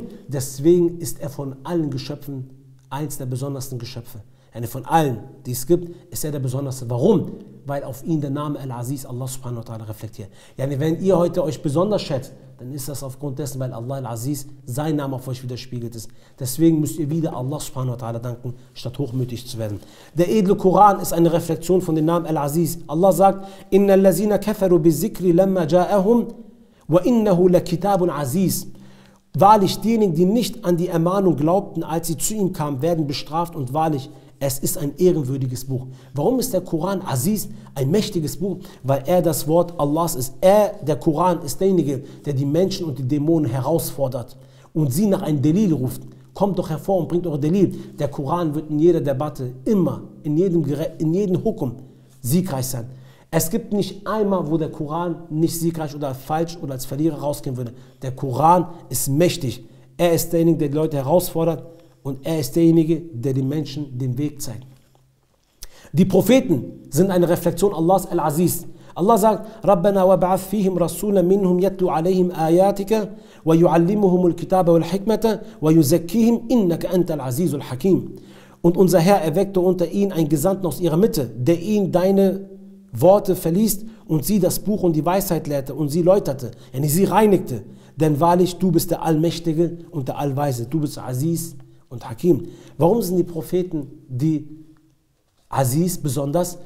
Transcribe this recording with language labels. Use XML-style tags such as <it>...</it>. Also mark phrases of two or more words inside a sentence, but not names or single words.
<de>Deswegen ist er von allen Geschöpfen eins der besondersten Geschöpfe. Von allen, die es gibt, ist er der besonderste. Warum? Weil auf ihn der Name Al-Aziz,</de> <ar>الله سبحانه وتعالى,</ar> <de>reflektiert. Wenn ihr heute euch besonders schätzt, dann ist das aufgrund dessen, weil Allah Al-Aziz, sein Name auf euch widerspiegelt ist. Deswegen müsst ihr wieder</de> <ar>الله سبحانه وتعالى</ar> <de>danken, statt hochmütig zu werden. Der edle Koran ist eine Reflexion von dem Namen Al-Aziz. Allah sagt,</de> <ar>إن الذين كفروا بالذكر لما جاءهم وإنه لكتاب عزيز.</ar> <de>Wahrlich, diejenigen, die nicht an die Ermahnung glaubten, als sie zu ihm kamen, werden bestraft, und wahrlich, es ist ein ehrenwürdiges Buch. Warum ist der Koran Aziz, ein mächtiges Buch? Weil er das Wort Allahs ist. Der Koran, ist derjenige, der die Menschen und die Dämonen herausfordert und sie nach einem Delil ruft. Kommt doch hervor und bringt eure Delil. Der Koran wird in jeder Debatte immer, in jedem Hukum siegreich sein. Es gibt nicht einmal, wo der Koran nicht siegreich oder falsch oder als Verlierer rausgehen würde. Der Koran ist mächtig. Er ist derjenige, der die Leute herausfordert, und er ist derjenige, der den Menschen den Weg zeigt. Die Propheten sind eine Reflexion Allahs Al-Aziz. Allah sagt,</de> <ar>ربنا وابعث فيهم رسولا منهم يتلو عليهم آياتك ويعلمهم الكتاب والحكمة ويزكيهم إنك أنت العزيز الحكيم.</ar> <de>Und unser Herr erweckte unter ihnen einen Gesandten aus ihrer Mitte, der ihnen deine Worte verliest und sie das Buch und die Weisheit lehrte und sie läuterte, sie reinigte. Denn wahrlich, du bist der Allmächtige und der Allweise, du bist Aziz und Hakim. Warum sind die Propheten die Aziz besonders?</de>